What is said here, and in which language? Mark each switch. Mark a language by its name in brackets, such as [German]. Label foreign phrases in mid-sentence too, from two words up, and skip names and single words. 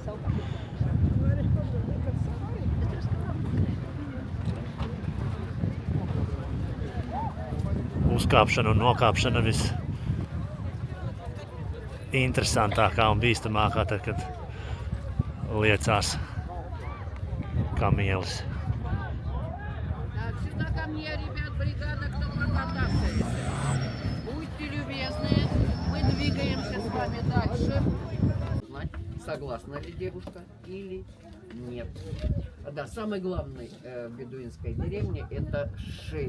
[Latvian] Uzkāpšana un nokāpšana viss interesantākā un bīstamākā, tad, kad liecās kamielis. [Russian] Сюда ко мне, ребят, бригада, кто подготовится. Будьте любезны, мы двигаемся с вами дальше. Согласна ли девушка или нет? Да, самый главный в бедуинской деревне это шейх.